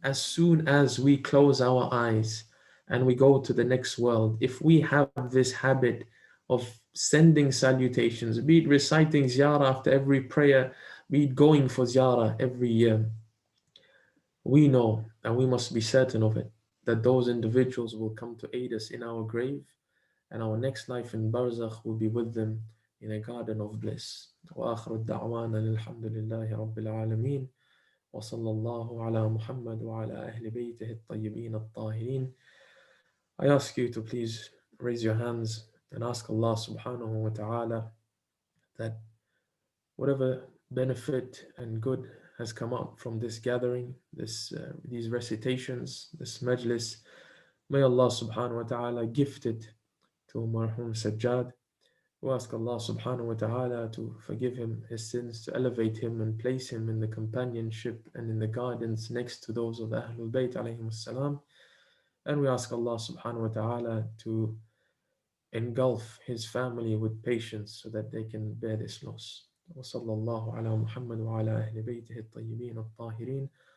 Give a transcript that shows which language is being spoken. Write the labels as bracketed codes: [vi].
[en] As soon as we close our eyes and we go to the next world, if we have this habit of sending salutations, be it reciting ziyarah after every prayer, be it going for ziyarah every year, we know, and we must be certain of it, that those individuals will come to aid us in our grave, and our next life in Barzakh will be with them in a garden of bliss. [ar] وآخر الدعوانا الحمد لله رب العالمين وصلى الله على محمد وعلى أهل بيته الطيبين الطاهرين. [en] I ask you to please raise your hands and ask Allah subhanahu wa ta'ala that whatever benefit and good has come out from this gathering, these recitations, this majlis, may Allah subhanahu wa ta'ala gift it to Marhum Sajjad. We ask Allah subhanahu wa ta'ala to forgive him his sins, to elevate him and place him in the companionship and in the gardens next to those of Ahlul Bayt alayhim salam. And we ask Allah subhanahu wa ta'ala to engulf his family with patience so that they can bear this loss. [ar] وصلى الله على محمد وعلى أهل بيته الطيبين الطاهرين.